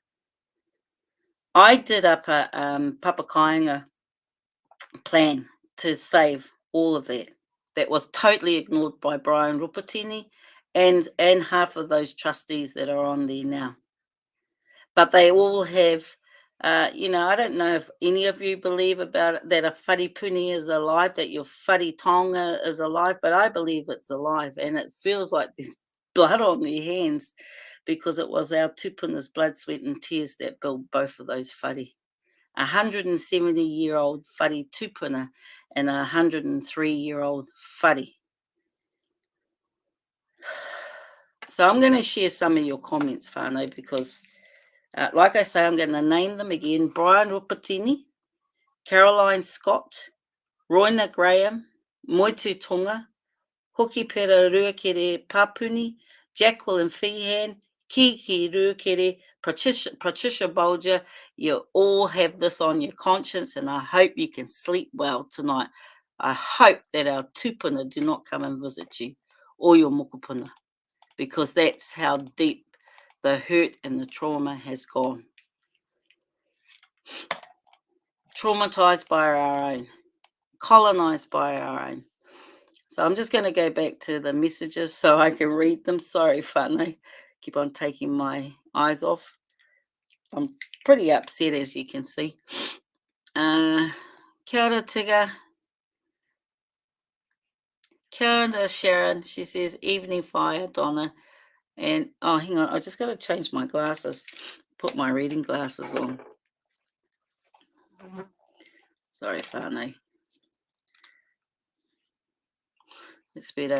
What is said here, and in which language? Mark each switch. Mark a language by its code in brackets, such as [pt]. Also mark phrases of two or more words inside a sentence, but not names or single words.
[en] I did up a papakainga plan to save all of that. That was totally ignored by Brian Rupatini and half of those trustees that are on there now. But they all have, you know, I don't know if any of you believe about it, that a wharepuni is alive, that your [mi] whare tonga [en] is alive, but I believe it's alive, and it feels like there's blood on their hands because it was our tupuna's blood, sweat and tears that built both of those whare. 170-year-old [mi] whare tupuna [en] and a 103-year-old whare. So I'm going to share some of your comments, whānau, because like I say, I'm going to name them again. Brian Rupatini, Caroline Scott, Roina Graham, Moitu Tonga, Hoki Pera Ruakere Papuni, Jacqueline Feehan, Kiki Ruakere, Patricia Bolger. You all have this on your conscience, and I hope you can sleep well tonight. I hope that our tupuna do not come and visit you, or your mokopuna, because that's how deep the hurt and the trauma has gone. Traumatized by our own, colonized by our own. So I'm just going to go back to the messages so I can read them. Sorry, whānau. Keep on taking my eyes off. I'm pretty upset, as you can see. [mi] Kia ora, Tiga. Kia ora, Sharon. [en] She says, evening fire, Donna. And, oh, hang on. I just got to change my glasses. Put my reading glasses on. Sorry, whānau. It's better.